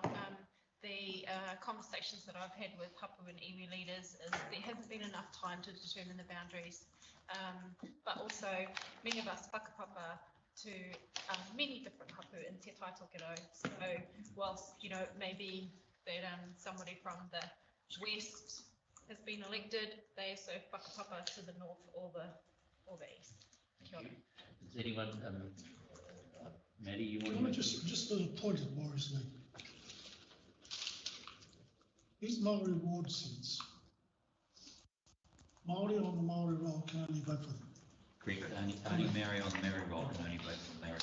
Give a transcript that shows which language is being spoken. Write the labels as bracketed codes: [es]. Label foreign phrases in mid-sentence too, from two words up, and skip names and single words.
[en] The conversations that I've had with hapu and iwi leaders is there hasn't been enough time to determine the boundaries, but also many of us whakapapa to many different hapu in Te Tai Tokerau. So whilst, maybe that somebody from the west has been elected, they also whakapapa to the north or the east. [mi] Kia ora. [en] Does anyone, Maddie, you want to... Just a point that worries me. These Māori ward seats, Māori on the Māori roll can only vote for them. Correct, only Mary on the Mary roll can only vote for Mary.